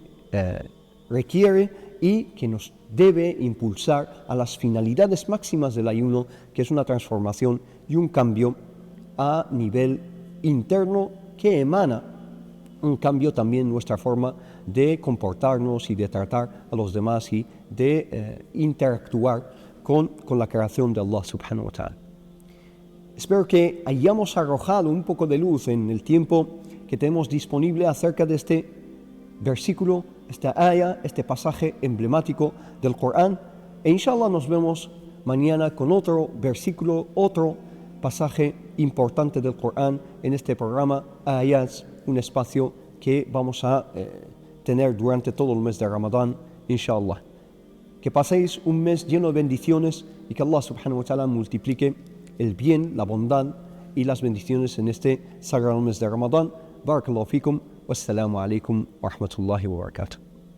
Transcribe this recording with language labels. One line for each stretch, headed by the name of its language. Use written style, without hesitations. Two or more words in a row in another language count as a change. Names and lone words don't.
Spanish: requiere y que nos debe impulsar a las finalidades máximas del ayuno, que es una transformación y un cambio a nivel interno que emana un cambio también en nuestra forma de comportarnos y de tratar a los demás y de interactuar con la creación de Allah
Arabic: سبحانه وتعالى.
Spanish: Espero que hayamos arrojado un poco de luz en el tiempo que tenemos disponible acerca de este versículo, esta aya, este pasaje emblemático del Corán. E inshallah nos vemos mañana con otro versículo, otro pasaje importante del Corán en este programa Ayats, un espacio que vamos a tener durante todo el mes de Ramadán, inshallah. Que paséis un mes lleno de bendiciones y que Allah
Arabic: سبحانه وتعالى
Spanish: multiplique el bien, la bondad y las bendiciones en este sagrado mes de Ramadán.
Arabic: بارك الله فيكم، والسلام عليكم ورحمة الله وبركاته.